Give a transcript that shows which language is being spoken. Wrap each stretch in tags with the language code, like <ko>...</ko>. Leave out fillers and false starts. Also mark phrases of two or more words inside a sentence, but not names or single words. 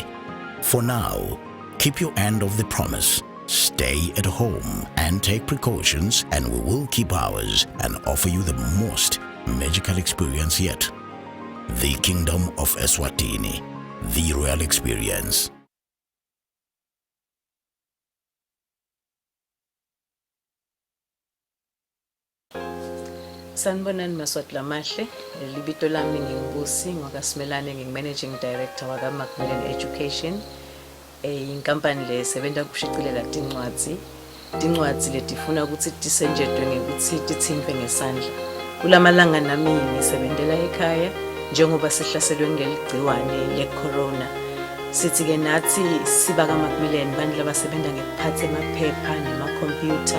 <en>For now, keep your end of the promise. Stay at home and take precautions, and we will keep ours and offer you the most magical experience yet. The Kingdom of Eswatini, the royal experience.</en> <ss>Sanibonani maswati lamahle, libito lami ngingubusi ngokasimelane ngingi-</ss> <en>Managing Director</en> <ss>waka-Macmillan Education. Inkampani le sebenza kushiqilela tincwadzi letifuna ukuthi tisenjetwe ngekuthi tithintwe ngesandla. Kulamalanga nami ngisebenzela ekhaya njengoba sihlaselwe ngeligciwane le-corona. Sithi ke nathi siba ka-Macmillan bantu labasebenza ngekuphatha emaphepha nemakhompyutha.</ss>